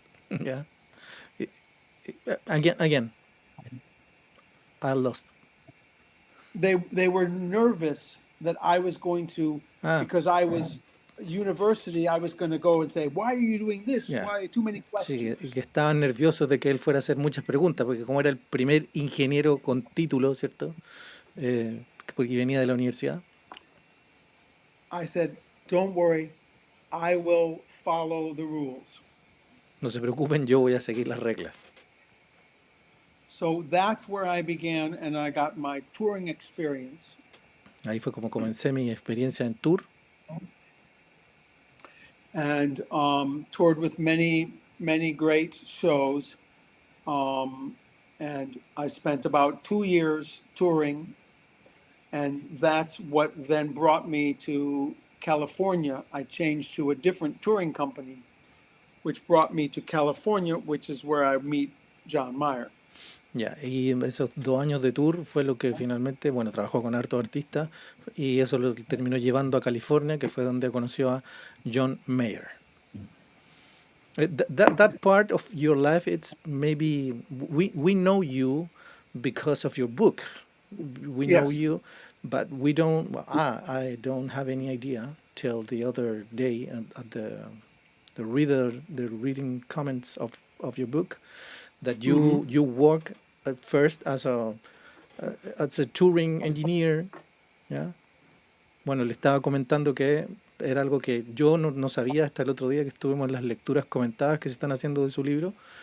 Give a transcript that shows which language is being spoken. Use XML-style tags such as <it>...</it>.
<en>Yeah. Again. I lost. They were nervous that I was going to, because I was university, I was going to go and say, why are you doing this? Yeah. Why too many</en> <es>Sí,</es> <en>questions?</en> <es>que estaban nerviosos de que él fuera a hacer muchas preguntas, porque como era el primer ingeniero con título, ¿cierto? Porque venía de la universidad.</es> <en>I said, don't worry, I will follow the rules.</en> <es>No se preocupen, yo voy a seguir las reglas.</es> <en>So that's where I began, and I got my touring experience.</en> <es>Ahí fue como comencé mi experiencia en tour.</es> <en>And toured with many great shows. And I spent about 2 years touring. And that's what then brought me to California. I changed to a different touring company, which brought me to California, which is where I meet John Mayer.</en> <es>Ya, y esos 2 años de tour fue lo que finalmente, bueno, trabajó con hartos artistas y eso lo terminó llevando a California, que fue donde conoció a John Mayer.</es> <en>That part of your life, it's maybe we know you because of your book. We know Yes. you, but we don't. Well, I don't have any idea till the other day at the reading comments of your book that Hmm. you work at first as a touring engineer. Yeah.</en> <es>Bueno, le estaba comentando que era algo que yo no sabía hasta el otro día que estuvimos en las lecturas comentadas que se están haciendo de su libro.</es>